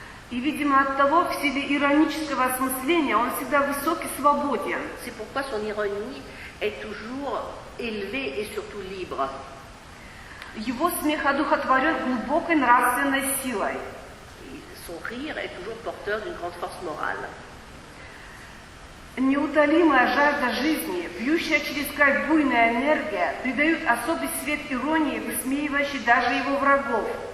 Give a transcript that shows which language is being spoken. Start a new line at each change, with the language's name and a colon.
Russian: И, видимо, от того, в силе иронического осмысления, он всегда высок и свободен.
French: C'est pourquoi son ironie est toujours élevée et surtout libre.
Russian: Его смех одухотворен глубокой нравственной силой.
French: Son rire est toujours porteur d'une grande force morale.
Russian: Неутолимая жажда жизни, бьющая через край буйная энергия, придают особый свет иронии, высмеивающей даже его врагов.